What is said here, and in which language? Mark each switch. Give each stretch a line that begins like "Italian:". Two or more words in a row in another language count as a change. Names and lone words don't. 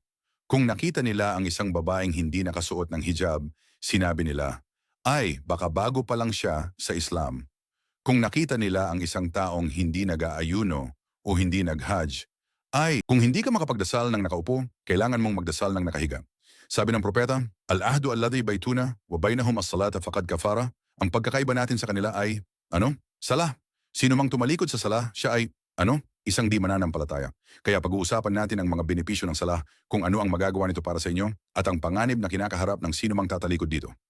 Filipino: Kung nakita nila ang isang babaeng hindi nakasuot ng hijab, sinabi nila, ay baka bago pa lang siya sa Islam. Kung nakita nila ang isang taong hindi nag-aayuno o hindi nag-hajj, ay kung hindi ka makapagdasal ng nakaupo, kailangan mong magdasal ng nakahiga. Sabi ng propeta,
Arabic: العهد الذي بيننا وبينهم الصلاة فقد كفر.
Filipino: Ang pagkakaiba natin sa kanila ay, Sala. Sino mang tumalikod sa sala, siya ay, isang di mananampalataya. Kaya pag-uusapan natin ang mga benepisyo ng sala, kung ano ang magagawa nito para sa inyo, at ang panganib na kinakaharap ng sino mang tatalikod dito.